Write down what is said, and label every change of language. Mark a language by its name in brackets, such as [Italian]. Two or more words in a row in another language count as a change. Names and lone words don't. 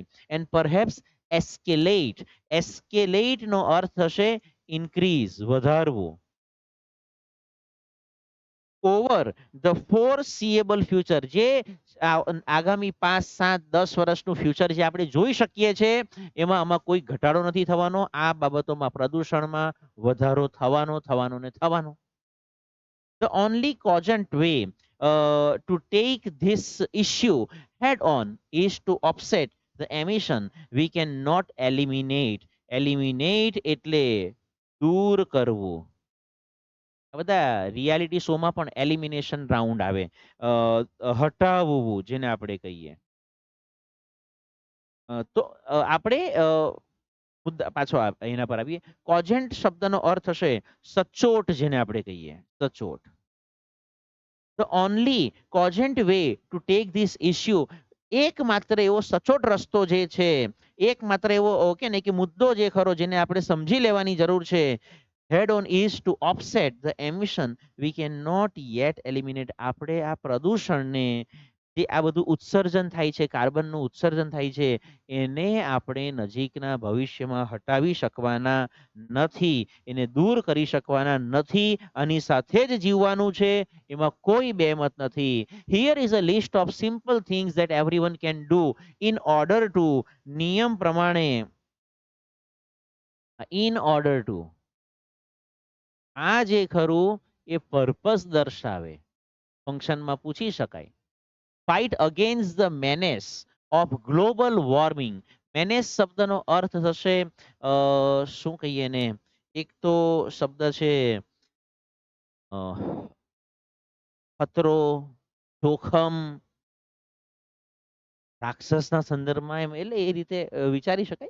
[English] and perhaps escalate, [Gujarati] એસ્કેલેટ નો અર્થ થશે ઇન્ક્રીઝ, વધારવું, [English] over the foreseeable future, [Gujarati] જે આગામી 5, 7, 10 વર્ષનું ફ્યુચર જે આપણે જોઈ શકીએ છીએ, એમાં આમાં કોઈ ઘટાડો નથી થવાનો, આ બાબતોમાં પ્રદૂષણમાં વધારો થવાનો ને થવાનો. [English] The only cogent way to take this issue head on is to offset the emission. We cannot eliminate. Eliminate [Gujarati] એટલે દૂર કરવું. આ બધા [English] reality shows [Gujarati] પણ [English] elimination round [Gujarati] આવે, હટાવવું જેને આપણે કહીએ. તો આપણે મુદ્દા પાછો એના પર આવીએ. કોજેન્ટ શબ્દનો અર્થ હશે સચોટ, જેને આપણે કહીએ સચોટ. [English] the only cogent way to take this issue, [Gujarati] એકમાત્ર એવો સચોટ રસ્તો જે છે, એકમાત્ર એવો ઓકે ને કે મુદ્દો જે ખરો જેને આપણે સમજી લેવાની જરૂર છે, [English] head on is to offset the emission. We cannot yet eliminate. [Gujarati] આપણે આ પ્રદૂષણને, જે આ બધું ઉત્સર્જન થાય છે, કાર્બનનું ઉત્સર્જન થાય છે, એને આપણે નજીકના ભવિષ્યમાં હટાવી શકવાના નથી, એને દૂર કરી શકવાના નથી, આની સાથે જ જીવવાનું છે, એમાં કોઈ બેમત નથી. [English] Here is a list of simple things that everyone can do in order to, [Gujarati] નિયમ પ્રમાણે, [English] in order to, [Gujarati] આ જે ખરું એ પર્પસ દર્શાવે, ફંક્શનમાં પૂછી શકાય. [English] fight against the menace of global warming. [Gujarati] મેનેસ શબ્દનો અર્થ થશે શું કહીએ ને, એક તો શબ્દ છે ખતરો, જોખમ, રાક્ષસના સંદર્ભમાં એમ, એટલે એ રીતે વિચારી શકાય.